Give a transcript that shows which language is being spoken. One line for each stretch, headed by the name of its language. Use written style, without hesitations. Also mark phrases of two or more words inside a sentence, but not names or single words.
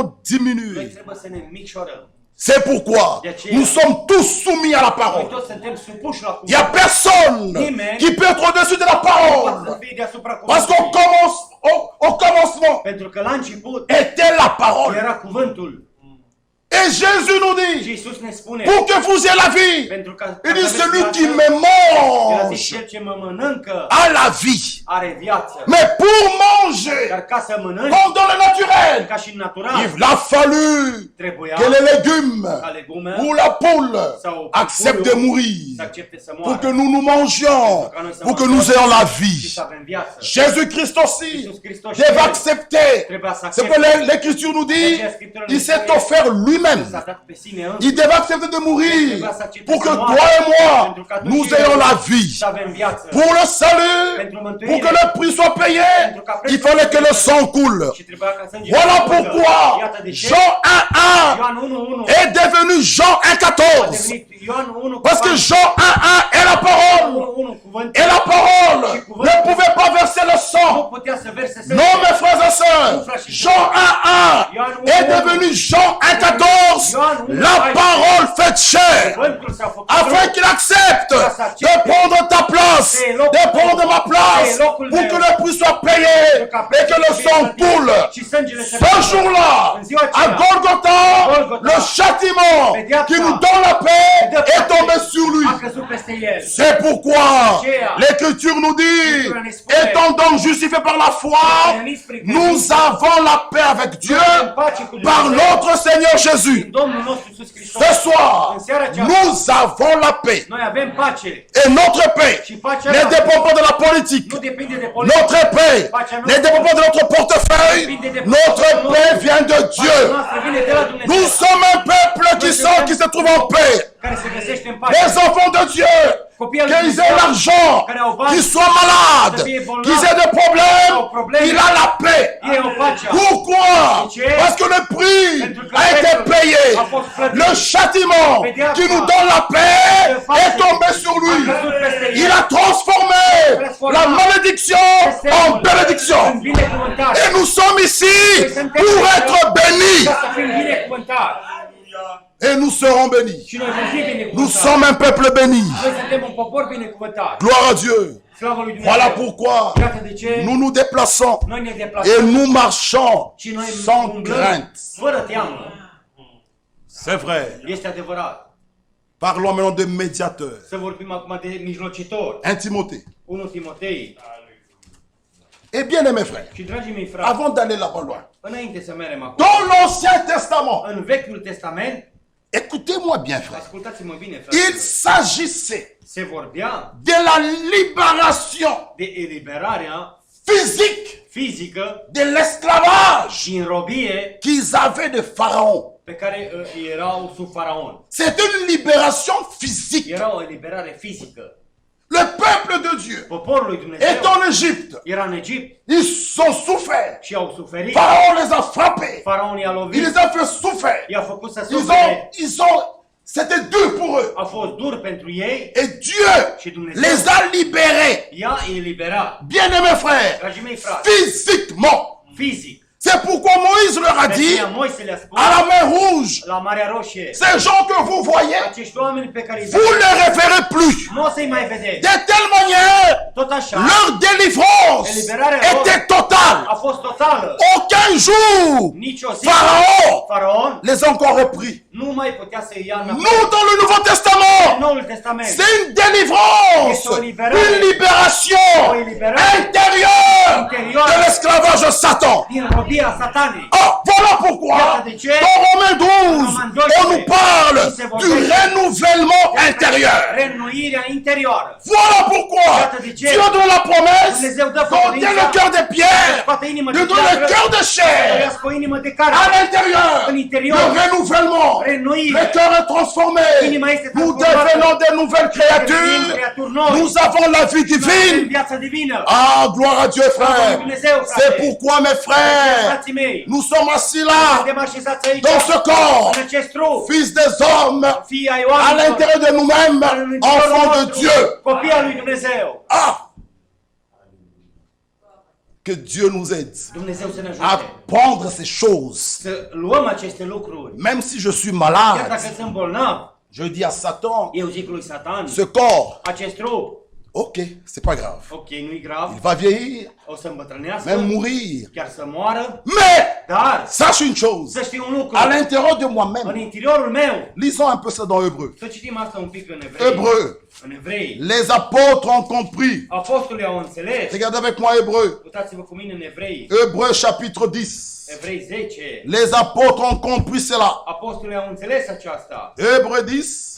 Romanian: noi
French: diminuer.
Romanian: trebuie să ne micșorăm.
French: C'est pourquoi nous sommes tous soumis à la
Romanian: Noi
French: parole.
Romanian: toți suntem supuși la
French: Il n'y a
Romanian: cuvânt.
French: personne qui peut être au-dessus de la
Romanian: Nu poate să
French: parole.
Romanian: fie deasupra
French: Parce qu'au
Romanian: cuvântului.
French: au commencement
Romanian: Pentru că la început
French: était la parole.
Romanian: era cuvântul.
French: Et Jésus nous
Romanian: Și
French: dit,
Romanian: Iisus ne spune,
French: pour que vous ayez la vie,
Romanian: pentru că
French: il dit,
Romanian: aveți
French: celui
Romanian: viață,
French: qui me
Romanian: el a zis,
French: mange
Romanian: cel ce mă mănâncă
French: a la vie.
Romanian: are viață.
French: Mais pour manger,
Romanian: Dar ca să mănânci,
French: comme dans le naturel,
Romanian: ca și în natural,
French: il a fallu
Romanian: trebuia
French: que les légumes
Romanian: ca legume
French: ou la poule
Romanian: sau
French: acceptent de
Romanian: să
French: mourir
Romanian: accepte să
French: pour que
Romanian: moară,
French: nous nous mangions, pour que nous ayons la
Romanian: și
French: vie.
Romanian: să avem viață.
French: Jésus-Christ aussi
Romanian: Iisus Hristos și
French: devait
Romanian: El
French: accepter.
Romanian: trebuia să
French: C'est que
Romanian: accepte.
French: l'Écriture nous dit,
Romanian: Aceea Scriptura ne
French: il s'est
Romanian: spune,
French: offert lui-même.
Romanian: s-a dat pe sine
French: Il
Romanian: însuși
French: devait accepter de mourir pour que toi et moi, nous ayons la vie.
Romanian: să avem viață.
French: Pour le salut, pour que le prix soit payé, il fallait que le sang coule.
Romanian: Și trebuia ca sângele
French: Voilà
Romanian: să curgă.
French: pourquoi
Romanian: Iată de ce
French: Jean 1.1
Romanian: Ioan 1:1
French: est devenu Jean
Romanian: a
French: 1.14.
Romanian: devenit Ioan 1
French: Parce que Jean 1.1 est la parole.
Romanian: 1 cuvânt.
French: Et la parole ne pouvait pas verser le
Romanian: Nu
French: sang.
Romanian: putea să verse
French: Non, mes frères et sœurs, Jean 1.1 est devenu Jean 1.14. La parole faite chair.
Romanian: Cuvântul s-a făcut
French: Afin qu'il accepte de prendre ta place, de prendre ma place, pour que le prix soit payé et que le sang coule.
Romanian: și sângele se
French: Ce jour-là, à Golgotha, le châtiment qui nous donne la paix est tombé sur lui.
Romanian: a căzut peste el.
French: C'est pourquoi l'Écriture nous dit, étant donc justifiés par la foi, nous avons la paix avec Dieu par notre Seigneur Jésus.
Romanian: Domnul nostru Iisus Hristos.
French: Ce soir,
Romanian: În seara aceasta,
French: nous avons la paix.
Romanian: noi avem pace.
French: Et notre paix ne dépend pas de la politique.
Romanian: Nu depinde de politică.
French: Notre paix ne dépend pas de notre portefeuille. Notre paix vient de Dieu.
Romanian: Noastră vine de la Dumnezeu.
French: Nous sommes un peuple qui se trouve en paix.
Romanian: Care se găsește în pace.
French: Les enfants de Dieu, qu'ils aient l'argent, qu'ils soient malades, qu'ils aient des problèmes, il a la paix.
Romanian: Ei o pace.
French: Pourquoi? Parce que le prix a été payé. Le châtiment qui nous donne la paix est tombé sur lui. Il a transformé la malédiction en bénédiction.
Romanian: În binecuvântare.
French: Et nous sommes ici pour être bénis.
Romanian: Ca să fim binecuvântari.
French: Et nous serons bénis.
Romanian: Și noi vom fi binecuvântari.
French: Nous sommes un peuple béni.
Romanian: Noi suntem un popor binecuvântat.
French: Gloire à Dieu.
Romanian: Slavă lui Dumnezeu.
French: Voilà pourquoi
Romanian: Iată de ce
French: nous nous déplaçons
Romanian: noi ne
French: et
Romanian: deplasăm
French: nous marchons
Romanian: și noi
French: sans
Romanian: umblăm
French: crainte.
Romanian: fără teamă.
French: C'est vrai.
Romanian: Este adevărat.
French: Parlons maintenant de médiateur.
Romanian: Să vorbim acum de mijlocitor.
French: 1 Timothée.
Romanian: 1 Timotei.
French: Et bien aimés frères,
Romanian: Și dragii mei frați,
French: avant d'aller là-bas loin,
Romanian: înainte să mergem acum,
French: dans l'Ancien Testament,
Romanian: în Vechiul Testament,
French: écoutez-moi bien frères,
Romanian: ascultați-mă bine,
French: il
Romanian: fraților,
French: s'agissait
Romanian: se vorbea
French: de la libération
Romanian: de eliberarea
French: physique
Romanian: fizică
French: de l'esclavage
Romanian: din robie
French: qu'ils avaient de Pharaon.
Romanian: pe care erau sub faraon.
French: C'est une libération physique.
Romanian: Era o eliberare fizică.
French: Le peuple de Dieu
Romanian: Poporul lui Dumnezeu
French: est en Égypte.
Romanian: era în Egipt
French: Ils ont souffert.
Romanian: și au suferit.
French: Pharaon les a frappés.
Romanian: Faraon i-a
French: Il
Romanian: lovit,
French: les a fait souffrir.
Romanian: i-a făcut să sufere.
French: C'était dur pour eux.
Romanian: A fost dur pentru ei
French: Et Dieu
Romanian: și Dumnezeu
French: les a libérés.
Romanian: i-a eliberat.
French: Bien-aimés frères,
Romanian: Dragii mei frați,
French: physiquement.
Romanian: fizic.
French: C'est pourquoi Moïse leur a
Romanian: De
French: dit,
Romanian: aceea Moise le-a spus
French: à la mer Rouge,
Romanian: la Marea Roșie,
French: ces gens que vous voyez,
Romanian: acești oameni pe care îi
French: vous ne les référez plus.
Romanian: nu o să-i mai vedeți.
French: De telle manière,
Romanian: Tot așa,
French: leur délivrance était totale.
Romanian: a fost totală.
French: Aucun jour,
Romanian: Nici o zi,
French: Pharaon les a encore repris.
Romanian: nu mai putea să-i ia înapoi.
French: Nous, dans le Nouveau
Romanian: În
French: Testament,
Romanian: Noul Testament,
French: c'est une délivrance, une libération intérieure de l'esclavage de Satan.
Romanian: din robia satanei.
French: Ah, voilà pourquoi, dans Romains 12, on nous parle du renouvellement intérieur.
Romanian: Reînnoirea interioară.
French: Voilà pourquoi Dieu donne la promesse, donne le cœur de pierre, lui donne le cœur de chair.
Romanian: Trăiască o inimă de carne.
French: À l'intérieur,
Romanian: În interior,
French: le renouvellement,
Romanian: reînnoire.
French: le cœur est transformé.
Romanian: Inima este
French: Nous
Romanian: transformată.
French: devenons de nouvelles
Romanian: Devenim
French: créatures.
Romanian: creaturi noi.
French: Nous avons la vie
Romanian: Avem
French: divine.
Romanian: viața divină.
French: Ah, gloire à Dieu, frère. C'est pourquoi, mes frères,
Romanian: Frații mei,
French: nous sommes assis là,
Romanian: suntem așezați aici,
French: dans ce corps,
Romanian: în acest trup,
French: fils des hommes,
Romanian: fii ai
French: à
Romanian: oamenilor,
French: l'intérieur de nous-mêmes,
Romanian: în interiorul
French: enfants de
Romanian: nostru,
French: Dieu.
Romanian: copii al lui Dumnezeu.
French: Ah! Que Dieu nous aide
Romanian: Dumnezeu să ne
French: à
Romanian: ajute
French: prendre ces choses.
Romanian: să luăm aceste lucruri.
French: Même si je suis
Romanian: Chiar
French: malade,
Romanian: dacă sunt bolnav,
French: je dis à Satan,
Romanian: eu zic lui Satan,
French: ce corps,
Romanian: acest trup,
French: ok, c'est pas grave.
Romanian: ok, nu-i grav,
French: Il va vieillir,
Romanian: o să îmbătrânească,
French: même mourir.
Romanian: chiar să moară,
French: Mais,
Romanian: dar
French: sache une chose,
Romanian: să știi un lucru,
French: à l'intérieur de
Romanian: în
French: moi-même,
Romanian: interiorul meu,
French: lisons un peu ça dans Hébreu.
Romanian: să citim asta un pic în Evrei.
French: Hébreu,
Romanian: În Evrei,
French: les apôtres ont compris.
Romanian: apostolii au înțeles.
French: Regardez avec moi Hébreu.
Romanian: Uitați-vă cu mine în Evrei,
French: Hébreu chapitre 10.
Romanian: Evrei 10.
French: Les apôtres ont compris cela.
Romanian: Apostolii au înțeles aceasta.
French: Hébreu 10,